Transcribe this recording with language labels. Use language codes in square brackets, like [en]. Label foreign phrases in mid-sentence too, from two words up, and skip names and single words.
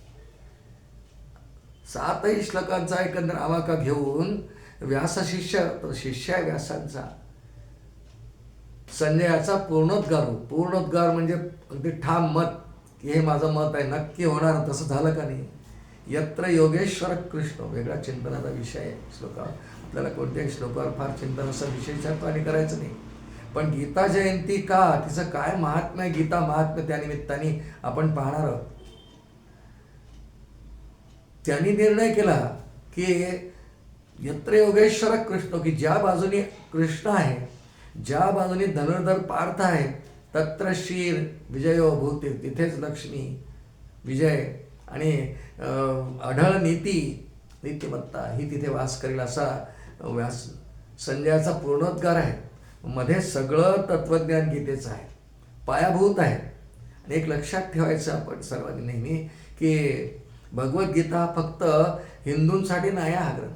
[mr] 7 श्लोकांचा एकंदर आवाका घेऊन व्यास शिष्य, तो शिष्य आहे व्यासांचा, संजयाचा पूर्णोद्गार म्हणजे अगदी ठाम मत, हे माझं मत आहे, नक्की होणार, तसं झालं का नाही. [sa] यत्र योगेश्वर कृष्ण [mr] वेगळा चिंतनाचा विषय आहे श्लोकावर. आपल्याला कोणत्याही श्लोकावर फार चिंतनाचा विषय आणि करायचं नाही. पण गीता जयंती का, तिचं काय महात्म्य, गीता महात्म्य त्यानिमित्ताने आपण पाहणार आहोत. त्यांनी निर्णय केला की [sa] यत्र योगेश्वर कृष्ण, [mr] की ज्या बाजूने कृष्ण आहे, ज्या बाजूने धनुर्धर पार्थ आहे, [sa] तत्र श्रीर विजयो भूते, [mr] तिथेच लक्ष्मी, विजय आणि अढळ नीतिमत्ता ही तिथे वास करेल, असा व्यास संजयाचा पूर्णोद्गार आहे. मध्ये सगळं तत्वज्ञान गीतेचं आहे, पायाभूत आहे. आणि एक लक्षात ठेवायचं आपण सर्वांनी नेहमी, की भगवद्गीता फक्त हिंदूंसाठी नाही हा ग्रंथ.